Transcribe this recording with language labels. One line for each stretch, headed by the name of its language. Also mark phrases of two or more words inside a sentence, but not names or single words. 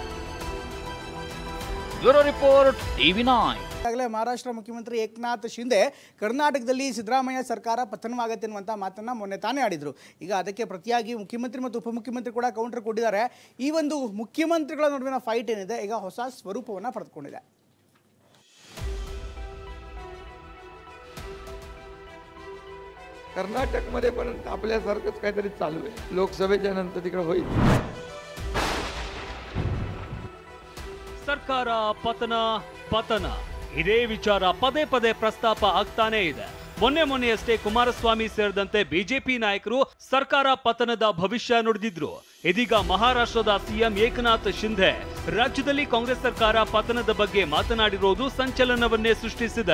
English: Bureau report TV9.
Kannada: ಈಗಾಗಲೇ ಮಹಾರಾಷ್ಟ್ರ ಮುಖ್ಯಮಂತ್ರಿ ಏಕನಾಥ್ ಶಿಂದೆ ಕರ್ನಾಟಕದಲ್ಲಿ ಸಿದ್ದರಾಮಯ್ಯ ಸರ್ಕಾರ ಪತನವಾಗುತ್ತೆ ಅನ್ನುವಂಥ ಮಾತನ್ನು ಮೊನ್ನೆ ತಾನೇ ಆಡಿದರು. ಈಗ ಅದಕ್ಕೆ ಪ್ರತಿಯಾಗಿ ಮುಖ್ಯಮಂತ್ರಿ ಮತ್ತು ಉಪಮುಖ್ಯಮಂತ್ರಿ ಕೂಡ ಕೌಂಟರ್ ಕೊಟ್ಟಿದ್ದಾರೆ. ಈ ಒಂದು ಮುಖ್ಯಮಂತ್ರಿಗಳ ನಡುವಿನ ಫೈಟ್ ಏನಿದೆ ಈಗ ಹೊಸ ಸ್ವರೂಪವನ್ನು ಪಡೆದುಕೊಂಡಿದೆ.
Marathi: कर्नाटकमध्ये पण आपल्यासारखंच काहीतरी चालू आहे. लोकसभेच्या नंतर तिकडे होईल.
Kannada: ಸರ್ಕಾರ ಪತನ ಇದೇ ವಿಚಾರ ಪದೇ ಪದೇ ಪ್ರಸ್ತಾಪ ಆಗ್ತಾನೆ ಇದೆ. ಮೊನ್ನೆಯಷ್ಟೇ ಕುಮಾರಸ್ವಾಮಿ ಸೇರಿದಂತೆ ಬಿಜೆಪಿ ನಾಯಕರು ಸರ್ಕಾರ ಪತನದ ಭವಿಷ್ಯ ನುಡಿದಿದ್ರು. ಇದೀಗ ಮಹಾರಾಷ್ಟ್ರದ ಸಿಎಂ ಏಕನಾಥ್ ಶಿಂದೆ ರಾಜ್ಯದಲ್ಲಿ ಕಾಂಗ್ರೆಸ್ ಸರ್ಕಾರ ಪತನದ ಬಗ್ಗೆ ಮಾತನಾಡಿರೋದು ಸಂಚಲನವನ್ನೇ ಸೃಷ್ಟಿಸಿದೆ.